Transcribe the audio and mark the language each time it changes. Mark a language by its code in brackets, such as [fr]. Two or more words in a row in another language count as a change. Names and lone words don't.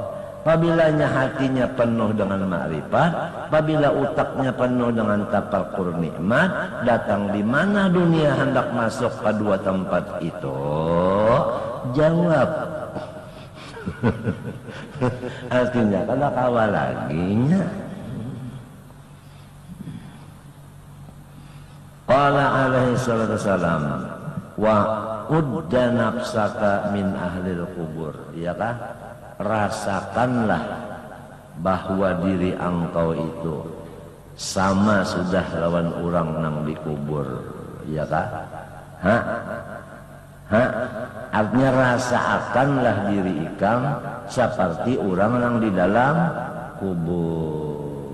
[bjn] Apabila hatinya penuh dengan makrifat, apabila utaknya penuh dengan tafakur nikmat, datang di mana dunia hendak masuk ke dua tempat itu? Jawab. Artinya kalau kawal laginya. [ar] قال عليه الصلاة والسلام وعد نفسك من أهل القبور. [bjn] Iya kah? Rasakanlah bahwa diri engkau itu sama sudah lawan orang nang dikubur. Iya kah? Hah? Hah? Artinya rasakanlah diri ikam seperti orang nang di dalam kubur.